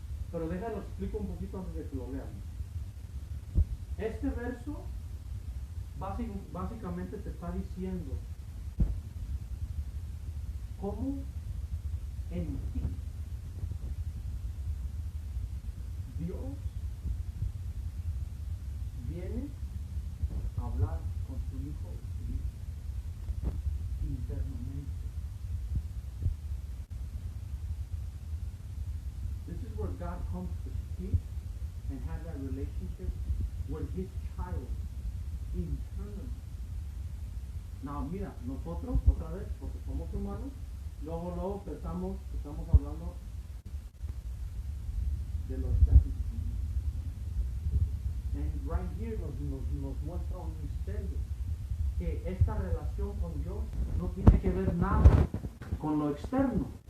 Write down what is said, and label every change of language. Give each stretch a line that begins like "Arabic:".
Spanish: Pero déjalo, explico un poquito antes de que lo lean. Este verso básicamente te está diciendo cómo en ti Dios viene a hablar con su Hijo internamente.
English: This is where God comes to speak and have that relationship with His child internally.
Spanish: Now, mira, nosotros, otra vez, porque somos humanos, luego pensamos que estamos hablando de los externos.
English: And right here
Spanish: nos muestra un misterio, que esta relación con Dios no tiene que ver nada con lo externo.